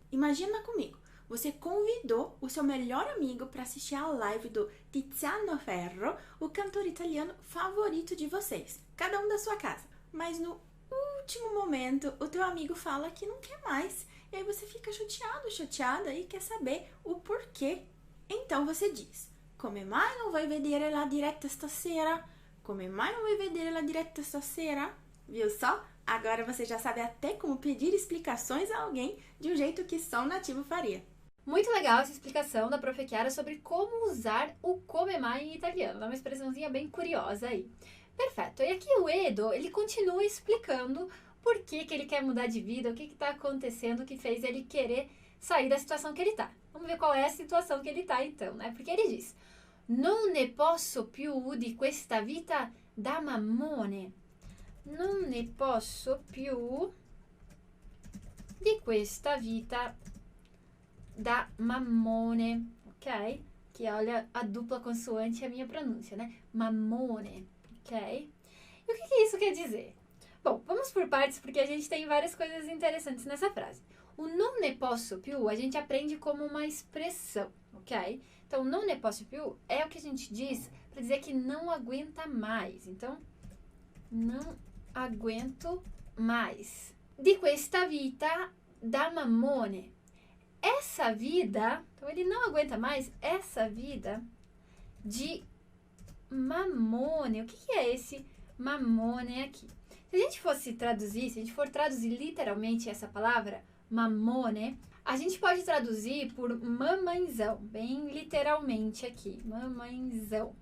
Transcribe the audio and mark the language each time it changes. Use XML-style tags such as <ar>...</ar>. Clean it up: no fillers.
<pt>Imagina comigo, você convidou o seu melhor amigo para assistir a live do Tiziano Ferro, o cantor italiano favorito de vocês, cada um da sua casa. Mas no último momento, o teu amigo fala que não quer mais, e aí você fica chateado, chateada e quer saber o porquê. Então você diz:</pt> <it>come mai non vuoi vedere la diretta stasera? Come mai non vuoi vedere la diretta stasera?</it> <pt>Viu só? Agora você já sabe até como pedir explicações a alguém de um jeito que só um nativo faria. Muito legal essa explicação da Prof. Chiara sobre como usar o come mai em italiano. É uma expressãozinha bem curiosa aí. Perfeito. E aqui o Edo, ele continua explicando por que ele quer mudar de vida, o que está acontecendo que fez ele querer sair da situação que ele está. Vamos ver qual é a situação que ele está então, né? Porque ele diz:</pt> <it>non ne posso più di questa vita da mammone. Non ne posso più di questa vita da mammone, ok?</it> <pt>Que olha a dupla consoante e a minha pronúncia, né? Mammone, ok? E o que isso quer dizer? Bom, vamos por partes porque a gente tem várias coisas interessantes nessa frase. O</pt> <it>non ne posso più</it> <pt>a gente aprende como uma expressão, ok? Então,</pt> <it>non ne posso più</it> <pt>é o que a gente diz para dizer que não aguenta mais. Então, não aguento mais.</pt> <it>Di questa vita da mammone.</it> <pt>Essa vida, então ele não aguenta mais essa vida de mammone. O que é esse mammone aqui? Se a gente fosse traduzir, se a gente for traduzir literalmente essa palavra, mammone, a gente pode traduzir por mamãezão, bem literalmente aqui, mamãezão.</pt>